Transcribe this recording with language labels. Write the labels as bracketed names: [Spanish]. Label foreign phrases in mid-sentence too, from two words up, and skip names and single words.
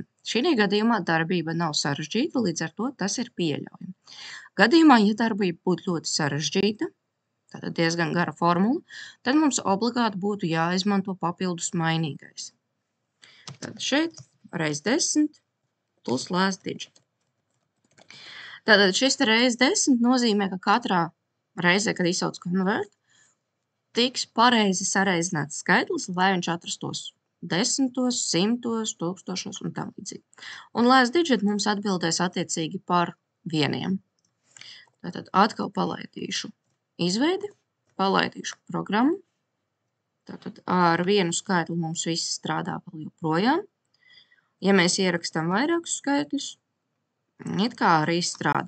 [Latvian] Šī gadījumā darbība nav sarežģīta, līdz ar to tas ir pieļaujami. Gadījumā, ja darbība būtu ļoti sarežģīta, tātad diezgan gara formula, tad mums obligāti būtu jāizmanto papildus mainīgais. Tad šeit reiz 10 plus [English] last digit. [Latvian] Tātad šis te reiz 10 nozīmē, ka katrā reizē, kad izsauc convert, tiks pareizi sareizināts skaitlis, lai viņš atrastos 10, 100, 1000 un tam līdzīgi. Un [English] last digit [Latvian] mums atbildēs attiecīgi par vieniem. Tātad atkal palaidīšu izveidi, palaidīšu programmu. Tātad ar vienu skaitli mums viss strādā vēl joprojām. Ja mēs ierakstam vairākus skaitļus, it kā arī strādā.